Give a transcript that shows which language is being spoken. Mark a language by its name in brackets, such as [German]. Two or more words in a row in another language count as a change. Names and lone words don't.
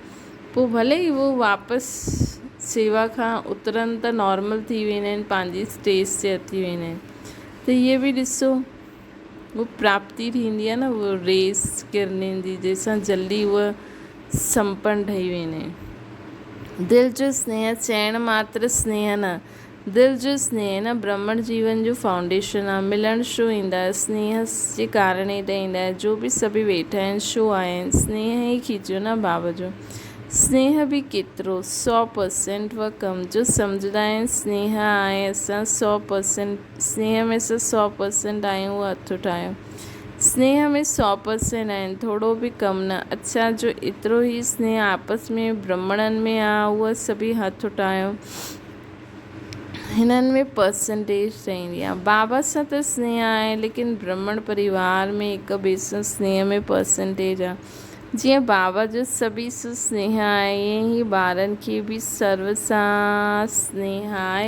[Sindhi] पोइ भले ई उहो वापसि सेवा खां उतरनि त नॉर्मल थी वेंदा आहिनि, पंहिंजी स्टेज ते अची वेंदा आहिनि। त इहे बि ॾिसो, उहो प्राप्ति थींदी आहे न, उहो रेस किरनियुनि जी, जंहिंसां जल्दी उहा संपन्न ठही वेंदा आहिनि। दिलि जो स्नेह, चइण मात्र स्नेह न, दिलि जो स्नेह न ब्रह्मण जीवन जो फाउंडेशन आहे। मिलण छो ईंदा आहियो, स्नेह जे कारण ई त ईंदा आहिनि। जो बि सभी वेठा आहिनि, छो आया आहिनि, स्नेह ई खीचियो न बाबा जो। स्नेह बि केतिरो, 100%। व कम जो सम्झंदा आहिनि स्नेह आहे, असां 100% स्नेह में असां 100% आहियूं, उहो हथु ठाहियो। स्नेह में 100% आहिनि, थोरो बि कम न। अच्छा, जो एतिरो ई स्नेह आपस में ब्रह्मणनि में आहे, उहा सभी हथु ठाहियो। हिननि में परसेंटेज ठहींदी आहे। बाबा सां त स्नेह आहे, लेकिन ब्रह्मण परिवार में हिक ॿिए सां स्नेह में परसेंटेज आहे। जीअं बाबा जो सभी सां स्नेह आहे, ईअं ई ॿारनि खे बि सर्व सां स्नेह आहे।